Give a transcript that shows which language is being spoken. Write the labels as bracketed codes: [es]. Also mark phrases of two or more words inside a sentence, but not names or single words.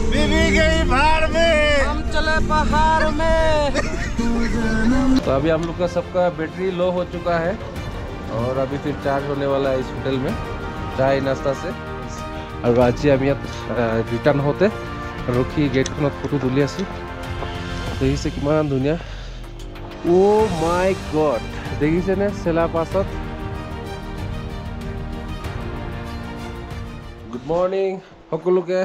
[hi] बीवी गई भाड़ में, हम चले पहाड़ में। तो अभी हम लोग का सबका बैटरी लो हो चुका है और अभी फिर चार्ज होने वाला है इस होटल में चाय नाश्ता से। और आज [as] আমি ইয়াত ৰিটাৰ্ণ হওঁতে ৰখি গেটখনত ফটো তুলি আছোঁ। দেখিছে কিমান ধুনীয়া। [en] oh my god, [as] দেখিছেনে চেলা পাছত। [en] good morning [as] সকলোকে।